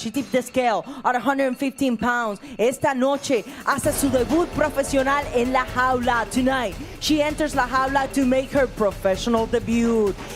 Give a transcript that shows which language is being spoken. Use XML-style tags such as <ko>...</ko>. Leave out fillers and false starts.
<en>She tipped the scale at 115 pounds.</en> <es>Esta noche hace su debut profesional en la jaula.</es> <en>Tonight, she enters la jaula to make her professional debut.</en>